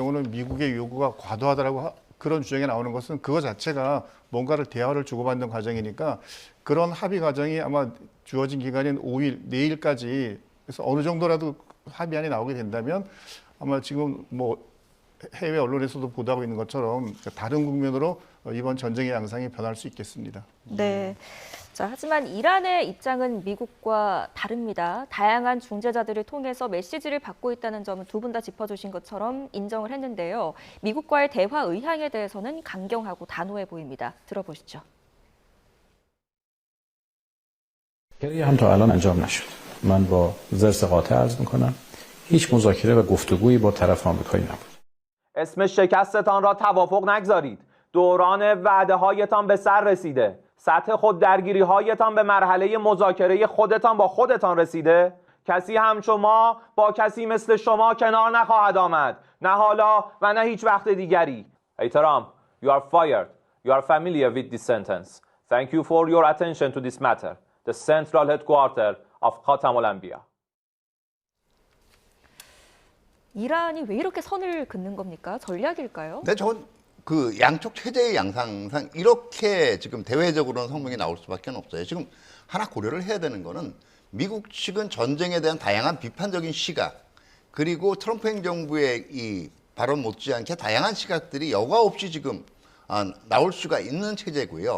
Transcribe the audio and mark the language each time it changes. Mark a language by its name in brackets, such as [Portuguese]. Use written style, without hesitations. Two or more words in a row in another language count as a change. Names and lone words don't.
[Korean] 같은 경우는 미국의 요구가 과도하다라고 그런 주장이 나오는 것은 그거 자체가 뭔가를 대화를 주고받는 과정이니까 그런 합의 과정이 아마 주어진 기간인 5일, 내일까지 그래서 어느 정도라도 합의안이 나오게 된다면 아마 지금 뭐 해외 언론에서도 보도하고 있는 것처럼 다른 국면으로 이번 전쟁의 양상이 변할 수 있겠습니다. 네. 자, 하지만 이란의 입장은 미국과 다릅니다. 다양한 중재자들을 통해서 메시지를 받고 있다는 점은 두 분 다 짚어주신 것처럼 인정을 했는데요. 미국과의 대화 의향에 대해서는 강경하고 단호해 보입니다. 들어보시죠. [Persian] مذاکره هم تا الان انجام نشد. من با زرس قاطع عرض میکنم هیچ مذاکره و گفتگویی با طرف آمریکایی نبود. اسم شکستتان را توافق نگذارید. دوران وعده هایتان به سر رسیده. سطح خود درگیری هایتان به مرحله مذاکره خودتان با خودتان رسیده. کسی همچو ما با کسی مثل شما کنار نخواهد آمد. نه حالا و نه هیچ وقت دیگری. احترام. [English] You are fired. You are familiar with this sentence. Thank you for your attention to this matter. The central headquarters of خاتم الانبیا. [Korean] 이란이 왜 이렇게 선을 긋는 겁니까? 전략일까요? 근데 저건 그 양쪽 체제의 양상상 이렇게 지금 대외적으로는 성명이 나올 수밖에 없어요. 지금 하나 고려를 해야 되는 거는 미국 측은 전쟁에 대한 다양한 비판적인 시각 그리고 트럼프 행정부의 이 발언 못지않게 다양한 시각들이 여과 없이 지금 나올 수가 있는 체제고요.